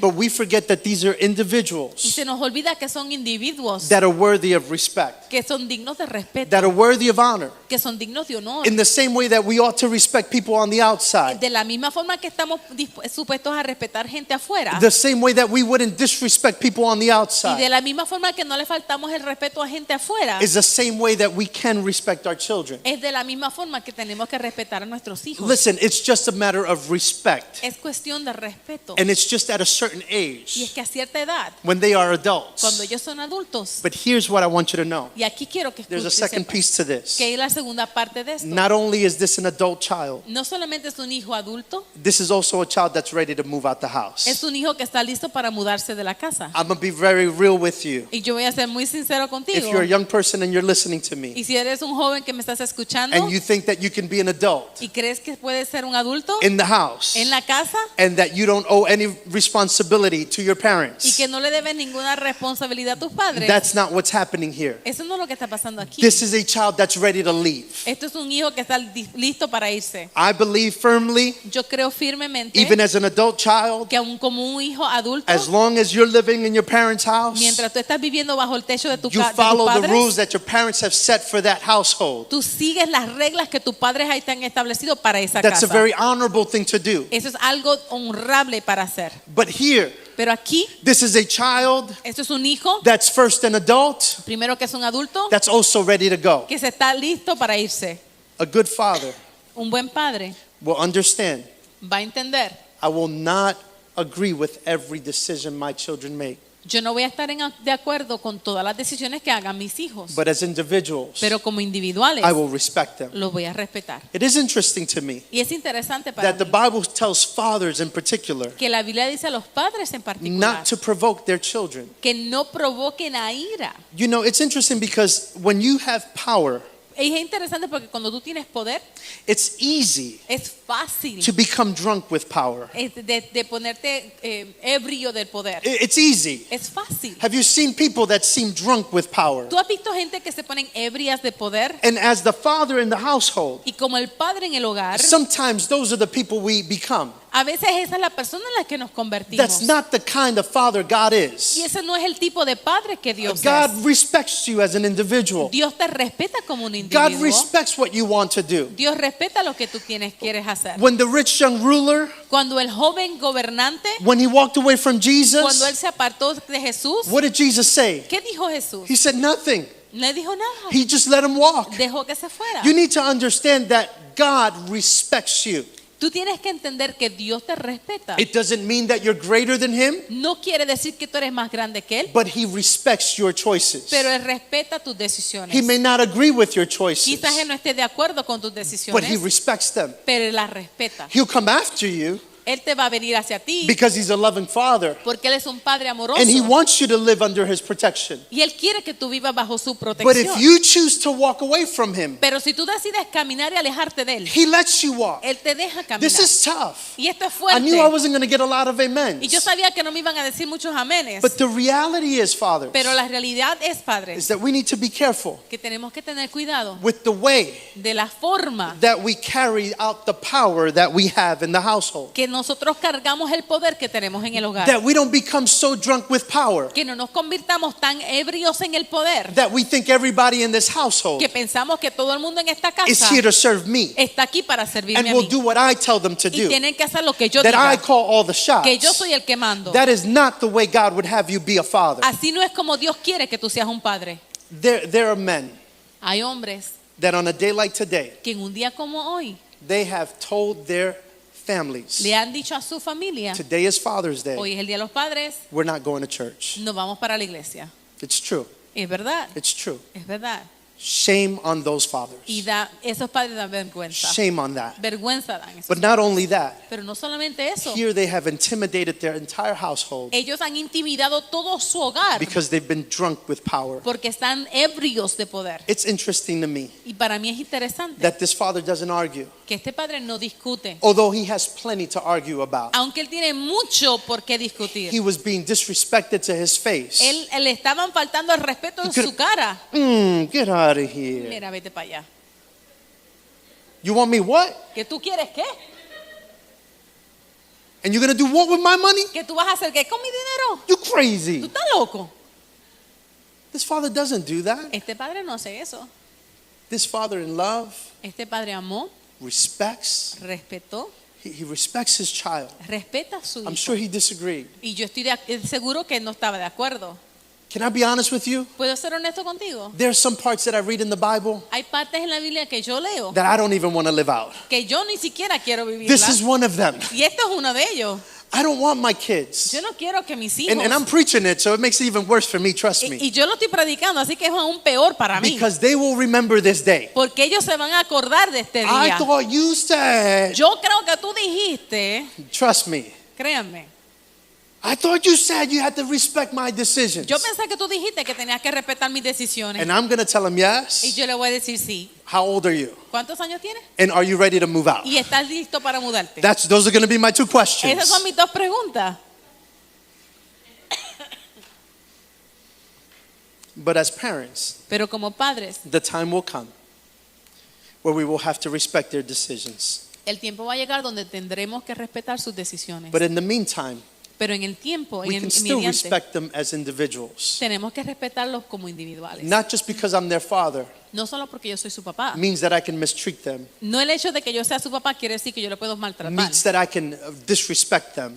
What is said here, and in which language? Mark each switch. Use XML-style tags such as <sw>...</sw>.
<en>but we forget that these are</en> <es>Y</es> <en>individuals</en> <es>se nos olvida que son individuos,</es> <en>that are worthy of respect,</en> <es>que son dignos de respeto,</es> <en>that are worthy of honor,</en> <es>que son dignos de honor.</es> <en>in the same way that we ought to respect people on the outside,</en> <es>De la misma forma que estamos supuestos a respetar gente afuera.</es> <en>the same way that we wouldn't disrespect people on the</en> <es>Y de</es> <en>outside,</en> <es>la misma forma que no le faltamos el respeto a gente afuera.</es> <en>is the same way that we can respect our children.</en> <es>Es de la misma forma que tenemos que respetar a nuestros hijos.</es> <en>Listen, it's just a matter of respect,</en> <es>Es cuestión de respeto.</es> <en>and it's just at a certain</en> <es>Y es</es> <en>age</en> <es>que a cierta edad,</es> <en>when they are</en> <es>cuando</es> <en>adults.</en> <es>ellos son adultos,</es> <en>But here's what I want you to know.</en> <es>y aquí quiero que</es> <en>There's a</en> <es>escuchen,</es> <en>second piece to this.</en> <es>que es la segunda parte de esto.</es> <en>Not only is this an adult child,</en> <es>No solamente es un hijo adulto,</es> <en>this is also a child that's ready to move out the house.</en> <es>es un hijo que está listo para mudarse de la casa.</es> <en>I'm going to be very real with you.</en> <es>Y yo voy a ser muy sincero</es> <en>If</en> <es>contigo.</es> <en>you're a young person and you're listening to me</en> <es>Y si eres un joven que me estás escuchando</es> <en>and you think that you can be an adult</en> <es>y crees que puedes ser un adulto</es> <en>in the house</en> <es>en la casa</es> <en>and that you don't owe any responsibility to your</en> <es>y</es> <en>parents,</en> <es>que no le debes ninguna responsabilidad a tus padres,</es> <en>that's not what's happening here.</en> <es>eso no es lo que está pasando aquí.</es> <en>This is a child that's ready to leave.</en> <es>Esto es un hijo que está listo para irse.</es> <en>I believe firmly,</en> <es>Yo creo firmemente</es> <en>even as an adult child,</en> <es>que aún como un hijo adulto,</es> <en>as long as you're living in your parents' house,</en> <es>mientras tú estás viviendo bajo el techo de,</es> <en>you</en> <es>de tus</es> <en>follow the rules that your parents have set for that household.</en> <es>tú sigues las reglas que tus padres ahí te han establecido para esa</es> <en>That's a very honorable thing to do.</en> <es>Eso es algo honrable para hacer.</es> <en>But here,</en> <es>Pero aquí,</es> <en>this is a child</en> <es>esto es un hijo,</es> <en>that's first an adult,</en> <es>primero que es un adulto,</es> <en>that's also ready to go.</en> <es>que se está listo para irse.</es> <en>A good father</en> <es>Un buen padre</es> <en>will understand,</en> <es>va a entender.</es> <en>I will not agree with every decision my children make.</en> <es>Yo no voy a estar de acuerdo con todas las decisiones que hagan mis hijos,</es> <en>but as individuals,</en> <es>pero como individuales</es> <en>I will respect them.</en> <es>los voy a respetar.</es> <en>It is interesting to me</en> <es>Y es interesante para</es> <en>that the Bible tells fathers in particular</en> <es>que la Biblia dice a los padres en particular</es> <en>not to provoke their children.</en> <es>que no provoquen a ira.</es> <en>You know, it's interesting because when you have power,</en> <es>Y es interesante porque cuando tú tienes poder,</es> <en>it's easy</en> <es>es fácil</es> <en>to become drunk with power.</en> <es>de ponerte ebrio del poder.</es> <en>It's easy.</en> <es>Es fácil.</es> <en>Have you seen people that seem drunk with power?</en> <es>¿Tú has visto gente que se ponen ebrias de poder?</es> <en>And as the father in the household,</en> <es>Y como el padre en el hogar,</es> <en>sometimes those are the people we become.</en> <es>a veces esa es la persona en la que nos convertimos.</es> <en>That's not the kind of father God</en> <es>Y</es> <en>is.</en> <es>ese no es el tipo de padre que Dios</es> <en>God</en> <es>es.</es> <en>respects you as an individual.</en> <es>Dios te respeta como un</es> <en>God</en> <es>individuo.</es> <en>respects what you want to do.</en> <es>Dios respeta lo que tú quieres hacer.</es> <en>When the rich young ruler,</en> <es>Cuando el joven gobernante,</es> <en>when he walked away from</en> <es>cuando él</es> <en>Jesus,</en> <es>se apartó de Jesús,</es> <en>what did Jesus say?</en> <es>¿qué dijo Jesús?</es> <en>He said nothing.</en> <es>No le dijo nada.</es> <en>He just let him walk.</en> <es>Dejó que se fuera.</es> <en>You need to understand that God respects you.</en> <es>Tú tienes que entender que Dios te respeta.</es> <en>It doesn't mean that you're greater than him,</en> <es>No quiere decir que tú eres más grande que Él,</es> <en>but he respects your choices.</en> <es>pero Él respeta tus decisiones.</es> <en>He may not agree with your choices,</en> <es>Quizás Él no esté de acuerdo con tus</es> <en>but he</en> <es>decisiones,</es> <en>respects them.</en> <es>pero Él las respeta.</es> <en>He'll come after you</en> <es>Él te va a venir hacia ti</es> <en>because he's a loving father,</en> <es>porque Él es un padre amoroso</es> <en>and he wants you to live under his protection.</en> <es>y Él quiere que tú vivas bajo su</es> <en>But if</en> <es>protección.</es> <en>you choose to walk away from him,</en> <es>Pero si tú decides caminar y alejarte de Él,</es> <en>he lets you walk.</en> <es>Él te deja caminar.</es> <en>This is tough.</en> <es>Y esto es</es> <en>I knew I</en> <es>fuerte.</es> <en>wasn't going to get a lot of</en> <es>Y yo</es> <en>amens.</en> <es>sabía que no me iban a decir muchos amenes.</es> <en>But the reality is, fathers,</en> <es>Pero la realidad es,</es> <en>is</en> <es>padres,</es> <en>that we need to be careful</en> <es>que tenemos que tener cuidado</es> <en>with the way</en> <es>de la forma</es> <en>that we carry out the power that we have in the household.</en> <es>que nosotros cargamos el poder que tenemos en el hogar.</es> <en>That we don't become so drunk with power</en> <es>Que no nos convirtamos tan ebrios en el poder</es> <en>that we think everybody in this household</en> <es>que pensamos que todo el mundo en esta</es> <en>is</en> <es>casa</es> <en>here to serve me</en> <es>está aquí para servirme</es> <en>and</en> <es>a</es> <en>will</en> <es>mí.</es> <en>do what I tell them to</en> <es>Y</es> <en>do.</en> <es>tienen que hacer lo que yo</es> <en>That I</en> <es>diga,</es> <en>call all the</en> <es>que yo</es> <en>shots.</en> <es>soy el que mando.</es> <en>That is not the way God would have you be a father.</en> <es>Así no es como Dios quiere que tú seas un padre.</es> <en>There are men</en> <es>Hay hombres</es> <en>that on a day like today,</en> <es>que en un día como hoy</es> <en>they have told their families,</en> <es>le han dicho a su familia,</es> <en>today is Father's Day,</en> <es>hoy es el día de los padres,</es> <en>we're not going to church.</en> <es>no vamos para la iglesia.</es> <en>It's true.</en> <es>Es verdad,</es> <en>It's true.</en> <es>es verdad.</es> <en>Shame on those fathers.</en> <es>Y esos padres dan vergüenza.</es> <en>Shame on that.</en> <es>Vergüenza dan esos</es> <en>But not only that,</en> <es>Pero no solamente eso.</es> <en>here they have intimidated their entire household</en> <es>Ellos han intimidado todo su hogar</es> <en>because they've been drunk with power.</en> <es>porque están ebrios de poder.</es> <en>It's interesting to me</en> <es>Y para mí es interesante</es> <en>that this father doesn't argue,</en> <es>que este padre no discute.</es> <en>although he has plenty to argue about.</en> <es>Aunque él tiene mucho por qué discutir.</es> <en>He was being disrespected to his face.</en> <es>Él le estaban faltando el respeto en su cara.</es> <en>Get out of here.</en> <es>Mira, vete para allá.</es> <en>You want me what?</en> <es>¿Que tú quieres qué?</es> <en>And you're going to do what with my money?</en> <es>¿Que tú vas a hacer qué con mi dinero?</es> <en>You</en> <es>¿Tú</es> <en>crazy.</en> <es>estás loco?</es> <en>This father doesn't do that.</en> <es>Este padre no hace eso.</es> <en>This father in love</en> <es>Este padre amó,</es> <en>respects.</en> <es>respetó,</es> <en>He respects his child.</en> <es>respeta a su</es> <en>I'm</en> <es>hijo.</es> <en>sure he disagreed.</en> <es>Y yo estoy seguro que él no estaba de acuerdo.</es> <en>Can I be honest with you?</en> <es>¿Puedo ser honesto contigo?</es> <en>There are some parts that I read in the Bible</en> <es>Hay partes en la Biblia que yo leo</es> <en>that I don't even want to live out.</en> <es>que yo ni siquiera quiero vivirlas.</es> <en>This is one of them.</en> <es>Y esto es uno de ellos.</es> <en>I don't want my kids.</en> <es>Yo no quiero que mis hijos.</es> <en>And I'm preaching it, so it makes it even worse for me, trust me.</en> <es>y yo lo estoy predicando, así que es aún peor para mí.</es> <en>Because they will remember this day.</en> <es>Porque ellos se van a acordar de este</es> <en>I</en> <es>día.</es> <en>thought you said,</en> <es>Yo creo que tú dijiste,</es> <en>trust me,</en> <es>créanme,</es> <en>I thought you said you had to respect my decisions.</en> <es>yo pensé que tú dijiste que tenías que respetar mis decisiones.</es> <en>And I'm going to tell them</en> <es>Y</es> <en>yes.</en> <es>yo le voy a decir sí.</es> <en>How old are you?</en> <es>¿Cuántos años tienes?</es> <en>And are you ready to move out?</en> <es>Y estás listo para mudarte.</es> <en>Those are going to be my two questions.</en> <es>Esas son mis dos preguntas.</es> <en>But as parents,</en> <es>Pero como padres,</es> <en>the time will come where we will have to respect their decisions.</en> <es>el tiempo va a llegar donde tendremos que respetar sus decisiones.</es> <en>But in the meantime,</en> <es>Pero en el tiempo,</es> <en>we</en> <es>en</es> <en>can</en> <es>el</es> <en>still</en> <es>mediante,</es> <en>respect them as individuals.</en> <es>tenemos que respetarlos como individuales.</es> <en>Not just because I'm their father</en> <es>No solo porque yo soy su papá.</es> <en>means that I can mistreat them,</en> <es>No el hecho de que yo sea su papá quiere decir que yo lo puedo maltratar.</es> <en>means that I can disrespect them.</en>